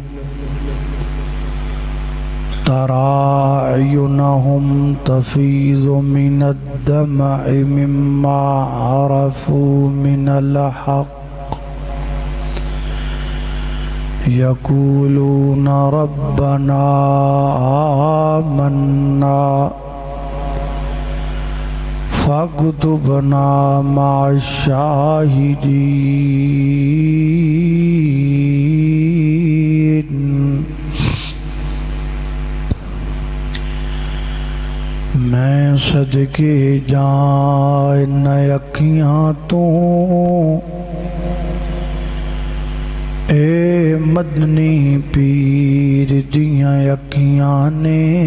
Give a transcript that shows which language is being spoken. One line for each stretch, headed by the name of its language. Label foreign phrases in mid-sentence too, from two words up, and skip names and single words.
Arabic: تَرَى أَعْيُنَهُمْ تَفِيضُ مِنَ الدَّمْعِ مِمَّا عَرَفُوا مِنَ الْحَقِّ يَقُولُونَ رَبَّنَا آمَنَّا فاكتبنا مع الشاہدین۔
Punjabi: میں صدقے جاں ان اکھیاں تو اے مدنی پیر دیاں اکھیاں نے